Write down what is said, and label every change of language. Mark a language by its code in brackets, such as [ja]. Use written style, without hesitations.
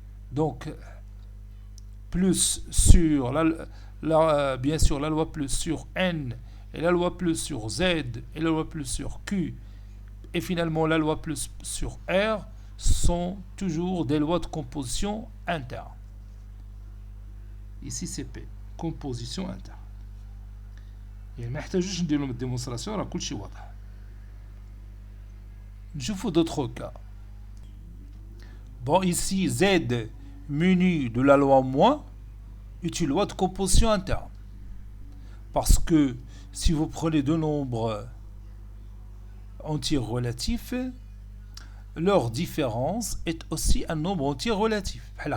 [fr] Donc, plus sur bien sûr la loi plus sur N, et la loi plus sur Z, et la loi plus sur Q, et finalement la loi plus sur R, sont toujours des lois de composition interne. Ici c'est P, composition interne. [ar] يعني ما يحتاجوش ندير لهم الديمونستراسيون راه كلشي واضح. نشوفوا [fr] d'autres cas. Bon, ici Z muni de la loi moins est une loi de composition interne. Parce que si vous prenez deux nombres entiers relatifs, leur différence est aussi un nombre entier relatif.